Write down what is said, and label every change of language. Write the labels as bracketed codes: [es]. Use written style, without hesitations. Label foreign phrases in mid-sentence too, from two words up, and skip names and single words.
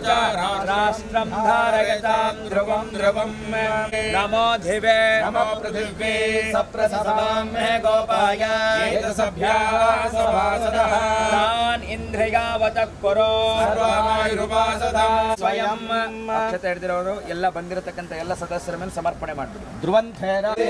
[sa] राष्ट्रं धारयतां ध्रुवं ध्रुवं नमो दिवे नमो पृथिव्ये सप्रसवां मे गोपाय एतसभ्याः सभासदः तान् इन्द्रियावतः कुरु सर्वमायुरुपासदा स्वयं [kn] ಅಕ್ಷತೆ ಹಿಡಿದಿರೋರು ಎಲ್ಲ ಬಂದಿರತಕ್ಕಂತ ಎಲ್ಲ ಸದಸ್ಯರ ಮೇಲೆ ಸಮರ್ಪಣೆ ಮಾಡ್ಬಿಡಿ [sa] ಧ್ರುವಂತೇನ